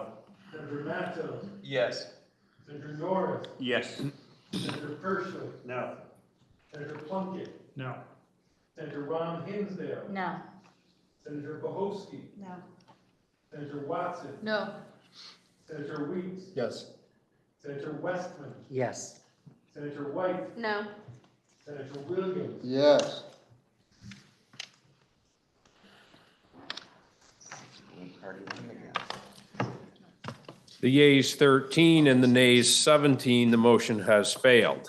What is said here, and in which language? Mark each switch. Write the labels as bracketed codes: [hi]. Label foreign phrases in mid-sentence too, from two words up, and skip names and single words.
[en] Senator Matos, Yes. Senator Norris, Yes. Senator Purcell, No. Senator Plunkett, No. Senator Ron Hinsdale, No. Senator Bohosky, No. Senator Watson, No. Senator Weeks, Yes. Senator Westman, Yes. Senator White, No. Senator Williams, Yes. The yeas 13 and the nays 17, the motion has failed.